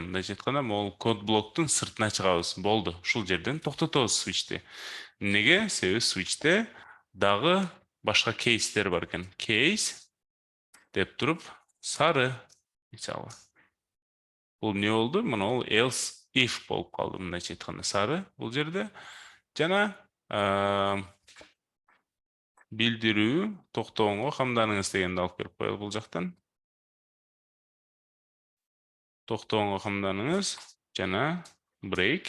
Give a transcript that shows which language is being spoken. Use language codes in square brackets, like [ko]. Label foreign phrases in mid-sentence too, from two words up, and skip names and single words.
[ky] Мындайча айтканда, могул код блоктун сыртына чыгабыз. Болду. Ушул жерден токтотобуз switch'ти. Неге? Себеби switch'те дагы башка кейстер бар экен. Case деп туруп, сары мисалы. Бул не болду? Мына ол else if болуп калды, мындайча айтканда сары бул жерде. Жана билдирүү токтогонго камданыңыз дегенди алып келип коелу бул жактан. Токтогонго камданыңыз жана break.